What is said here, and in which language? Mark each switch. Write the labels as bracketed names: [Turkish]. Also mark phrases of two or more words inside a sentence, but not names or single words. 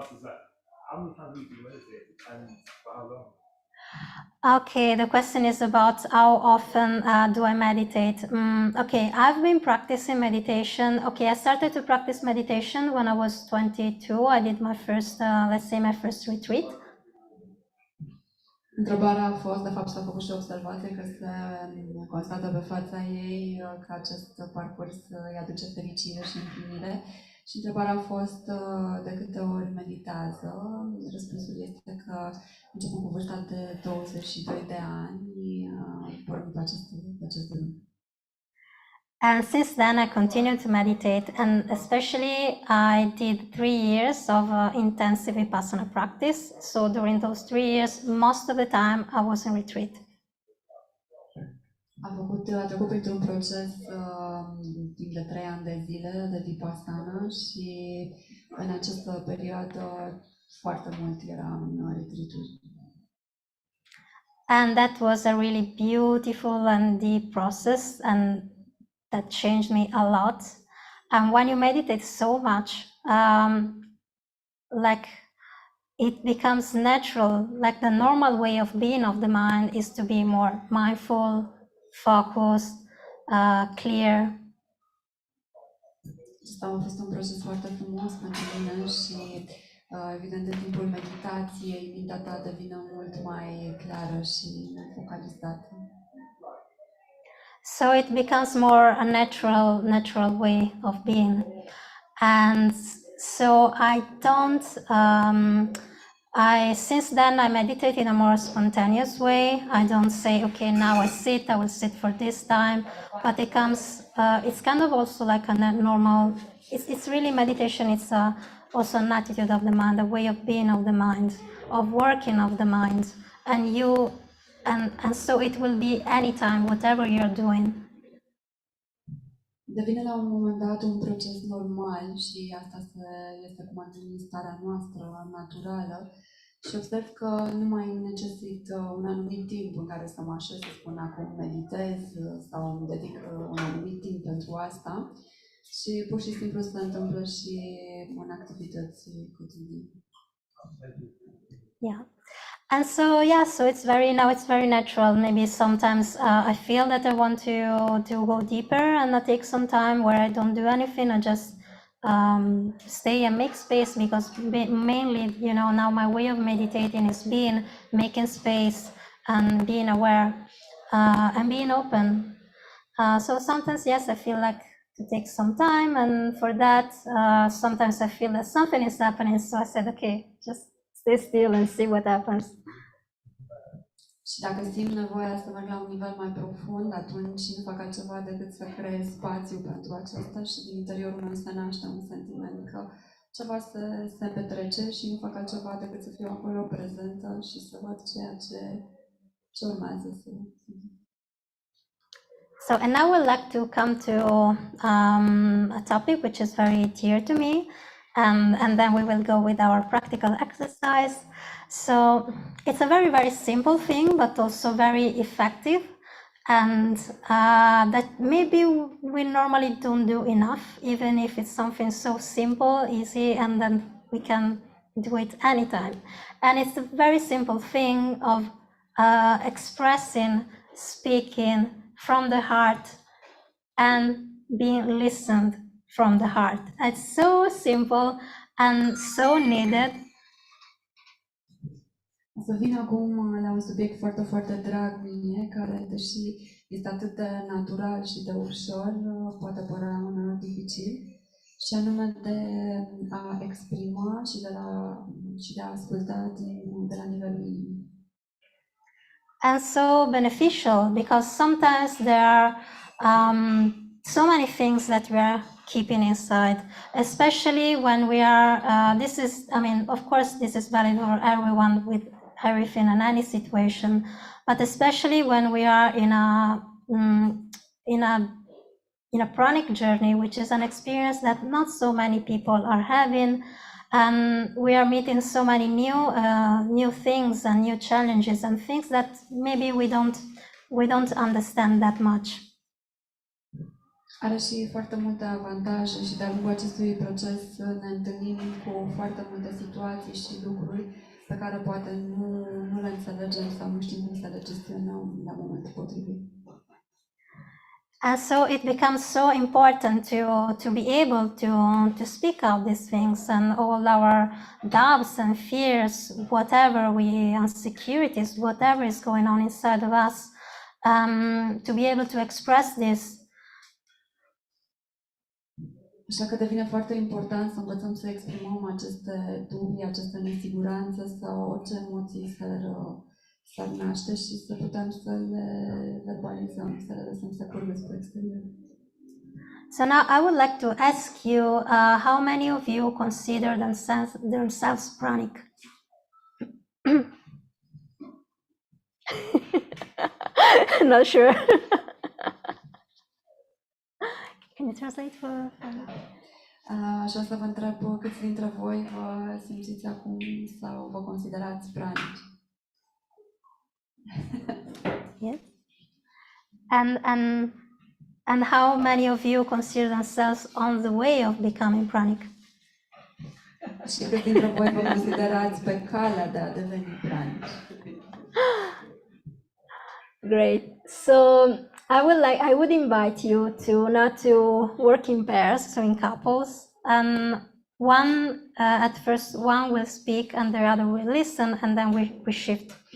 [English] want to ask is how many times do you meditate and for how long? Okay, the question is about how often do I meditate. Okay, I've been practicing meditation. Okay, I started to practice meditation when I was 22. I did my first, my first retreat. [Romanian] Întrebarea a fost, de fapt s-a făcut și observație că se constată pe fața ei că acest parcurs îi aduce fericire și împlinire. Și întrebarea a fost de câte ori meditează. Răspunsul este că începând cu vârsta de 22 de ani, pornim pe acest drum. [English] And since then, I continued to meditate, and especially I did 3 years of intensive Vipassana practice. So during those 3 years, most of the time I was in retreat. [Romanian] A trecut printr-un proces timp de 3 ani de zile de Vipassana și în această perioadă foarte mult era în retreat-uri. [English] And that was a really beautiful and deep process, and that changed me a lot. And when you meditate so much, like it becomes natural, like the normal way of being of the mind is to be more mindful, focused, clear. [Romanian] Asta a fost un proces foarte frumos pentru mine și, evident, în timpul meditației, mintea ta devine mult mai clară și focalizată. [English] So it becomes more a natural way of being. And so I don't, since then I meditate in a more spontaneous way. I don't say, okay, now I will sit for this time, but it comes, it's kind of also like a normal, it's really meditation. It's also an attitude of the mind, a way of being of the mind, of working of the mind. And so it will be anytime, whatever you're doing. [Romanian] Devine la un moment dat un proces normal și asta este cum ar veni starea noastră naturală și observ că nu mai necesită un anumit timp în care să mă așez să spun acum meditez sau îmi dedic un anumit timp pentru asta și pur și simplu se întâmplă și în activități cotidiene. [English] Yeah. And so, yeah, so it's very natural. Maybe sometimes I feel that I want to go deeper, and I take some time where I don't do anything. I just stay and make space, because mainly, now my way of meditating is making space and being aware and being open. So sometimes, yes, I feel like to take some time, and for that, sometimes I feel that something is happening. So I said, okay, just stay still and see what happens. [Romanian] Și dacă simt nevoia să merg la un nivel mai profund, atunci nu fac altceva decât să creez spațiu pentru acesta și din interiorul meu se naște un sentiment că ceva se petrece și nu fac altceva decât să fiu acolo prezentă și să văd ceea ce urmează să [English] So, and now I would like to come to a topic which is very dear to me, and then we will go with our practical exercise. So it's a very, very simple thing, but also very effective, and that maybe we normally don't do enough, even if it's something so simple, easy, and then we can do it anytime. And it's a very simple thing of expressing, speaking from the heart and being listened from the heart. It's so simple and so needed. [Romanian] Să vin acum la un subiect foarte, foarte drag mie, care, deși este atât de natural și de ușor, poate părea uneori dificil, și anume de a exprima și de a asculta de la nivelul inimii. [English] And so beneficial, because sometimes there are so many things that we are keeping inside, especially when we are, of course, this is valid for everyone with everything and any situation, but especially when we are in a pranic journey, which is an experience that not so many people are having, and we are meeting so many new things and new challenges and things that maybe we don't understand that much. [Romanian] Are și foarte multe avantaje și de-a lungul acestui proces ne întâlnim cu foarte multe situații și lucruri pe care poate nu le înțelegem sau nu știm cum să le gestionăm la momentul potrivit. [English] And so it becomes so important to be able to speak out these things and all our doubts and fears, whatever insecurities, whatever is going on inside of us, to be able to express this. [Romanian] Așa că devine foarte important să învățăm să exprimăm aceste dubii, aceste nesiguranțe sau orice emoții s-ar naște și să putem să le verbalizăm, să le lăsăm să curgă spre exterior. [English] So now I would like to ask you, how many of you consider themselves pranic? Not sure. Can you translate for? [Romanian] Și o să vă întreb câți dintre voi vă simțiți acum sau vă considerați pranici. [English] Yes. And how many of you consider themselves on the way of becoming pranic? [Romanian] Și câți dintre voi vă considerați pe calea de a deveni pranici. [English] Great. So I would invite you to not to work in pairs, so in couples, and at first one will speak and the other will listen, and then we shift.